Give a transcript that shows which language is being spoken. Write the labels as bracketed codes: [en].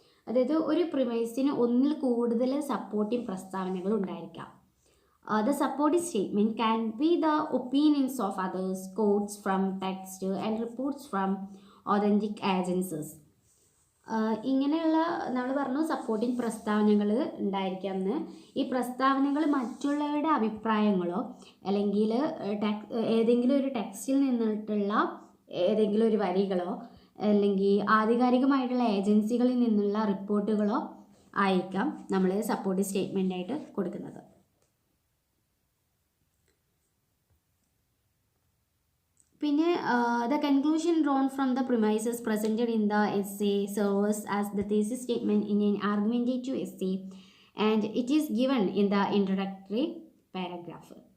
[ml] അതായത് ഒരു പ്രിമൈസിന് ഒന്നിൽ കൂടുതൽ സപ്പോർട്ടിങ് പ്രസ്താവനകൾ ഉണ്ടായിരിക്കാം. [en] The supporting statement can be the opinions of others, quotes from text, and reports from authentic agencies. [ml] ഇങ്ങനെയുള്ള നമ്മൾ പറഞ്ഞു സപ്പോർട്ടിങ് പ്രസ്താവനകൾ ഉണ്ടായിരിക്കാമെന്ന്. ഈ പ്രസ്താവനകൾ മറ്റുള്ളവരുടെ അഭിപ്രായങ്ങളോ അല്ലെങ്കിൽ ഏതെങ്കിലും ഒരു ടെക്സ്റ്റിൽ നിന്നിട്ടുള്ള ഏതെങ്കിലും ഒരു വരികളോ അല്ലെങ്കിൽ ആധികാരികമായിട്ടുള്ള ഏജൻസികളിൽ നിന്നുള്ള റിപ്പോർട്ടുകളോ ആയിരിക്കാം നമ്മൾ സപ്പോർട്ടിങ് സ്റ്റേറ്റ്മെൻ്റ് ആയിട്ട് കൊടുക്കുന്നത്. [en] പിന്നെ the conclusion drawn from the premises presented in the essay serves as the thesis statement in an argumentative essay and it is given in the introductory paragraph.